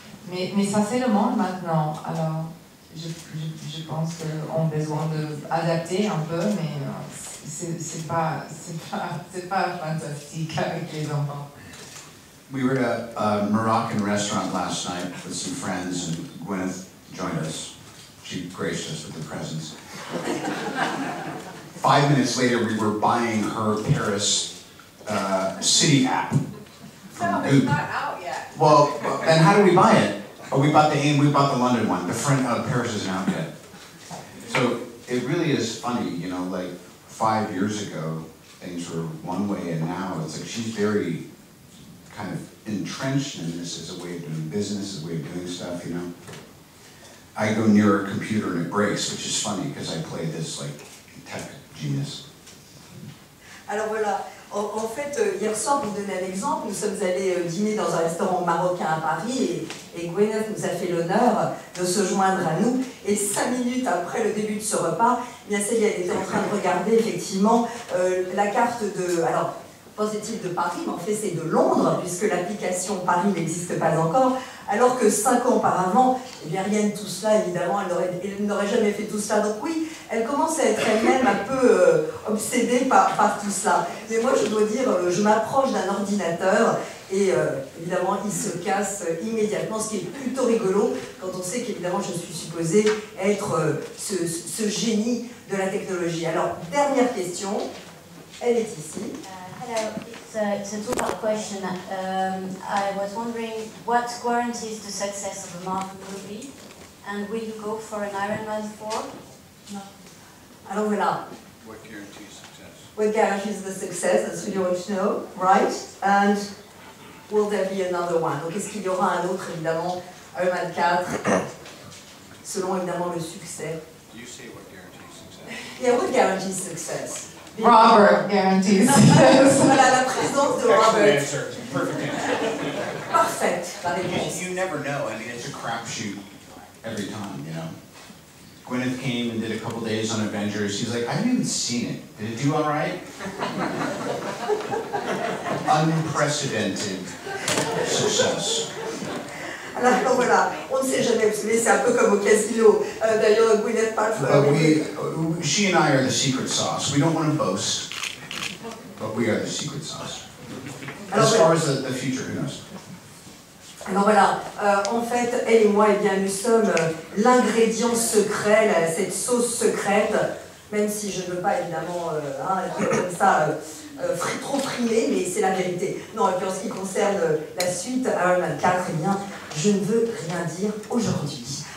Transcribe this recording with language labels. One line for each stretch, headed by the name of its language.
French: Mais ça, c'est le monde maintenant. Alors, je pense qu'on a besoin d'adapter un peu, mais c'est pas fantastique avec les enfants.
English: We were at a Moroccan restaurant last night with some friends, and Gwyneth joined us. She graced us with her presence. 5 minutes later, we were buying her Paris city app. No, it's not out yet. Well, and how do we buy it? Oh, we bought the London one. The front of Paris isn't out yet. So it really is funny, you know, like 5 years ago, things were one way, and now it's like she's very kind of entrenched in this as a way of doing business, as a way of doing stuff, you know. I go near her computer and it breaks, which is funny because I play this like tech genius.
French: Alors voilà, en fait, hier soir, pour vous donner un exemple, nous sommes allés dîner dans un restaurant marocain à Paris et Gwyneth nous a fait l'honneur de se joindre à nous. Et 5 minutes après le début de ce repas, bien Célia était en train de regarder effectivement la carte de... Alors, pensait-il de Paris, mais en fait c'est de Londres, puisque l'application Paris n'existe pas encore, alors que 5 ans auparavant, eh bien rien de tout cela, évidemment, elle n'aurait jamais fait tout cela. Donc oui, elle commence à être elle-même un peu obsédée par tout cela. Mais moi, je dois dire, je m'approche d'un ordinateur et évidemment, il se casse immédiatement, ce qui est plutôt rigolo quand on sait qu'évidemment, je suis supposée être ce génie de la technologie. Alors, dernière question, elle est ici.
English: Hello, it's a two-part question. I was wondering what guarantees the success of a Marvel movie, and will you go for an Iron Man 4?
French: No. Alors voilà.
English: What guarantees success? What guarantees the success? That's what you want to know, right? And will there be another one?
French: Donc est-ce qu'il y aura un autre, évidemment, Iron Man 4, selon évidemment le succès?
English: You say what guarantees success? Yeah, what guarantees success? Robert guarantees success.
French: Voilà la présence de Robert.
English: Answer. Perfect answer.
French: Parfaite, la réponse.
English: You never know. I mean, it's a crapshoot every time, you know. Gwyneth came and did a couple days on Avengers. She's like, I haven't even seen it. Did it do all right? Unprecedented success.
French: Alors voilà, on ne sait jamais, vous savez, c'est un peu comme au casino. D'ailleurs, Gwyneth Paltrow.
English: She and I are the secret sauce. We don't want to boast, but we are the secret sauce. As far as the future, who knows?
French: Alors voilà, en fait, elle et moi, eh bien, nous sommes l'ingrédient secret, cette sauce secrète, même si je ne veux pas évidemment être comme ça trop frimé, mais c'est la vérité. Non, et puis en ce qui concerne la suite, Iron Man 4, eh bien, je ne veux rien dire aujourd'hui.